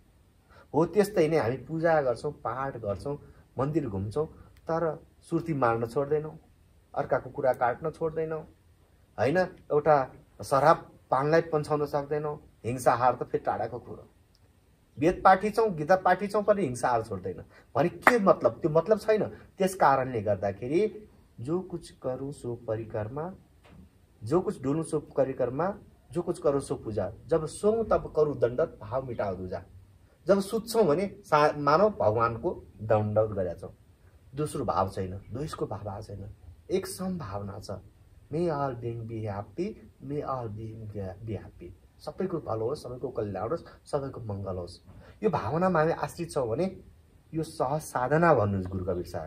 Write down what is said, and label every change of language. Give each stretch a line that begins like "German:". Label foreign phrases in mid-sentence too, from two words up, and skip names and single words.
Nepali: हो त्यस्तै नै हामी पूजा गर्छौँ, पाठ गर्छौँ, मन्दिर घुम्छौँ, तर सुर्ती मार्न छोड्दैनौँ, अर्काको कुरा काट्न छोड्दैनौँ हैन। एउटा शराब पानलाई पन्छाउन सक्दैनौँ। हिंसा हार त फेरि टाढाको कुरो। वेद पाठी छौँ, गीता पाठी छौँ, पनि हिंसा हार छोड्दैन भने के मतलब? त्यो मतलब छैन। त्यस कारणले गर्दाखेरि
Hindi: जो कुछ करूँ सो परिक्रमा, जो कुछ डुलूँ सो परिक्रमा, जो कुछ करूँ सो पूजा। जब सोऊँ तब करूँ दण्डत, भाव मिटाओ दूजा।
Nepali: जब सुत्छौँ भने मानव भगवानको दण्डवत गरेका छौँ। दोस्रो भाव छैन, द्वेषको भाव छैन, एक समभावना छ।
English: May all beings be happy, may all beings be happy.
Nepali: सबैको भलो होस्, सबैको कल्याण होस्, सबैको मङ्गल होस्। यो भावनामा हामी आश्रित छौँ भने यो सहज साधना भन्नुहुन्छ गुरु कबीर साहब।